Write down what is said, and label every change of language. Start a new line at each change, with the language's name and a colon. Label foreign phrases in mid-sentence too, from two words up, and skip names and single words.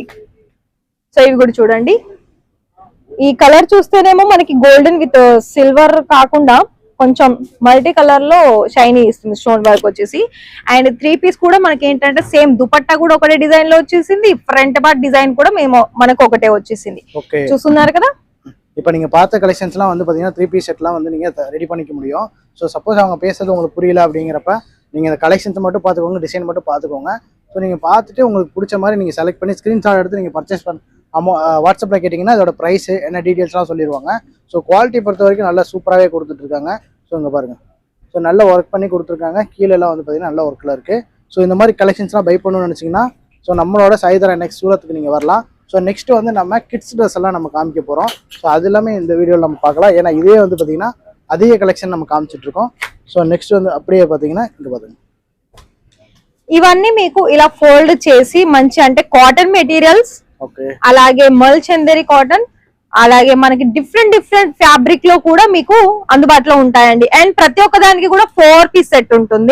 Telugu: సో ఇవి కూడా చూడండి, ఈ కలర్ చూస్తేనేమో మనకి
English: golden with silver
Telugu: కాకుండా కొంచెం
English: multi colour
Telugu: లో షైనీ ఇస్తుంది
English: stone work
Telugu: వచ్చేసి. అండ్ 3 పీస్ కూడా మనకి ఏంటంటే సేమ్ దుపట్టా కూడా ఒకటే డిజైన్ లో వచ్చేసింది,
English: front part design
Telugu: కూడా మనకు ఒకటే వచ్చేసింది. చూస్తున్నారు కదా.
Tamil: இப்போ நீங்க பார்த்த கலெக்ஷன்ஸ்லாம் வந்து பாத்தீங்கன்னா 3 பீஸ் செட்லாம் வந்து நீங்க ரெடி பண்ணிக்க முடியும்.
English: so suppose
Tamil: அவங்க பேசுறது உங்களுக்கு புரியல அப்படிங்கிறப்ப நீங்க இந்த கலெக்ஷன்ஸ் மட்டும் பார்த்துக்கோங்க, டிசைன் மட்டும் பார்த்துக்கோங்க. ஸோ நீங்க பார்த்துட்டு உங்களுக்கு பிடிச்ச மாதிரி நீங்க செலக்ட் பண்ணி ஸ்கிரீன்ஷாட் எடுத்து நீங்க பர்ச்சேஸ் வாட்ஸ்அப்ல கேட்டீங்கன்னா அதோட பிரைஸ் என்ன டீடைல்ஸ்லாம் சொல்லிடுவாங்க. ஸோ குவாலிட்டி பொறுத்த வரைக்கும் நல்லா சூப்பராகவே கொடுத்துட்டு இருக்காங்க. ஸோ இங்கே பாருங்க, ஸோ நல்ல ஒர்க் பண்ணி கொடுத்துருக்காங்க. கீழெல்லாம் வந்து பார்த்தீங்கன்னா நல்ல ஒர்க்கில் இருக்குது. ஸோ இந்த மாதிரி கலெக்ஷன்ஸ்லாம் பை பண்ணணும்னு நினச்சிங்கன்னா ஸோ நம்மளோட சாய்தாரா நெக்ஸ்ட் சூரத்துக்கு நீங்கள் வரலாம். ஸோ நெக்ஸ்ட் வந்து நம்ம
English: kids dress
Tamil: எல்லாம் நம்ம காமிக்க போறோம். ஸோ அது எல்லாமே இந்த வீடியோவில் நம்ம பார்க்கலாம். ஏன்னா இதே வந்து பார்த்தீங்கன்னா அதிக கலெக்ஷன் நம்ம కామిச்சிட்டு இருக்கோம்.
English: so next
Tamil: வந்து அப்படியே பாத்தீங்கன்னா ఇங்க பாருங்க
Telugu: ఇవన్నీ మీకు ఇలా ఫోల్డ్ చేసి మంచి అంటే
English: cotton materials
Telugu: ఓకే అలాగే మల్ చందేరి కాటన్ అలాగే మనకి
English: different fabric
Telugu: లో కూడా మీకు అందుబాటులో ఉంటాయండి. అండ్ ప్రతి ఒక్క దానికి కూడా
English: 4 piece set
Telugu: ఉంటుంది.